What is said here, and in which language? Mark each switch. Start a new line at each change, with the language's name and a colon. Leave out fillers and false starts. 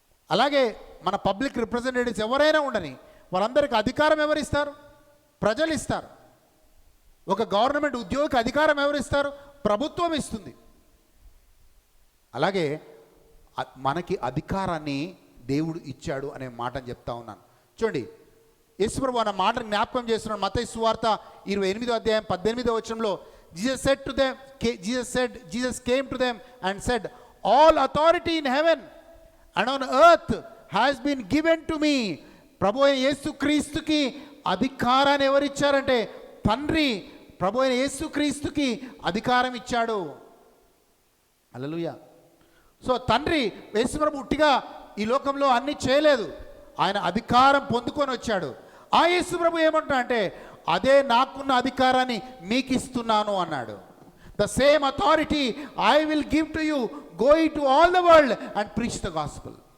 Telugu: అలాగే మన public representatives ఎవరైనా ఉండని, వాళ్ళందరికీ అధికారం ఎవరిస్తారు? ప్రజలు ఇస్తారు. ఒక గవర్నమెంట్ ఉద్యోగికి అధికారం ఎవరిస్తారు? ప్రభుత్వం ఇస్తుంది. అలాగే మనకి అధికారాన్ని దేవుడు ఇచ్చాడు అనే మాటను చెప్తా ఉన్నాను. చూడండి, యేసుప్రభు అన్న మాటను జ్ఞాపకం చేస్తున్నాడు.
English: మత్తయి సువార్త 28:18 Jesus came to them and said, all authority in heaven and on earth has been given to me.
Telugu: ప్రభు అయిన యేసుక్రీస్తుకి అధికారాన్ని ఎవరిచ్చారంటే తండ్రి ప్రభు అయిన యేసుక్రీస్తుకి అధికారం ఇచ్చాడు. హల్లెలూయా. సో తండ్రి యేసుప్రభు ఉట్టిగా ఈ లోకంలో అన్ని చేయలేదు. ఆయన అధికారం పొందుకొని వచ్చాడు. ఆ యేసుప్రభు ఏమంటున్నా అంటే, అదే నాకున్న అధికారాన్ని మీకు ఇస్తున్నాను అన్నాడు.
English: The same authority I will give to you. Go into all the world and preach the gospel.